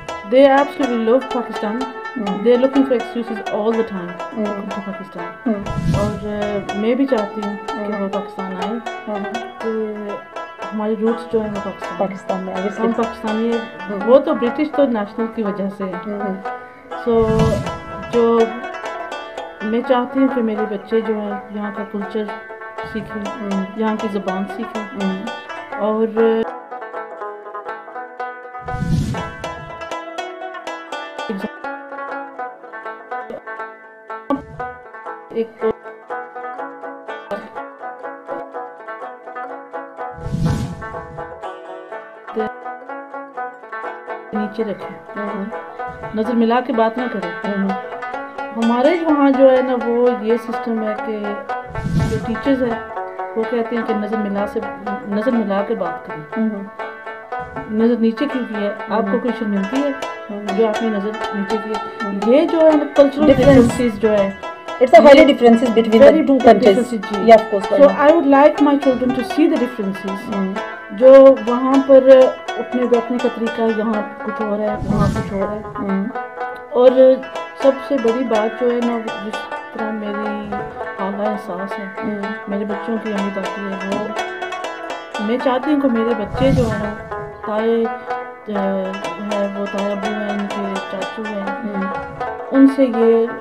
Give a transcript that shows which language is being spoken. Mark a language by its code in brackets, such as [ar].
[en] They absolutely love Pakistan. They're looking for excuses all the time to come to Pakistan. [ur] اور میں بھی چاہتی ہوں کہ وہ پاکستان آئے, کہ ہماری روٹس جو ہیں وہ پاکستان میں, ہم پاکستانی ہیں. وہ تو برٹش تو نیشنل کی وجہ سے ہے. سو جو میں چاہتی ہوں کہ میرے بچے جو ہیں یہاں کا کلچر سیکھیں, یہاں کی زبان سیکھیں, اور ایک نیچے رکھیں, نظر ملا کے بات نہ کریں. ہمارے وہاں جو ہے نا وہ یہ سسٹم ہے کہ جو ٹیچرز ہیں وہ کہتے ہیں کہ نظر ملا کے بات کریں. نظر نیچے کی ہے, آپ کو کوئی شرمندگی ہے جو آپ نے نظر نیچے کی ہے. یہ جو ہے نا کلچرل ڈفرینسز جو ہے, [en] It's a highly differences between the two countries. Yeah, of course. So I would like my children to see the differences. [ur] جو وہاں پر اٹھنے بیٹھنے کا طریقہ یہاں کچھ اور ہے, وہاں کچھ اور ہے. اور سب سے بڑی بات جو ہے نا جس طرح میری اعلیٰ احساس ہے میرے بچوں کی امید آتی ہے, وہ میں چاہتی ہوں کہ میرے بچے جو ہیں تائے ہے, وہ تایا ابو ہیں, ان کے چاچو ہیں, ان سے یہ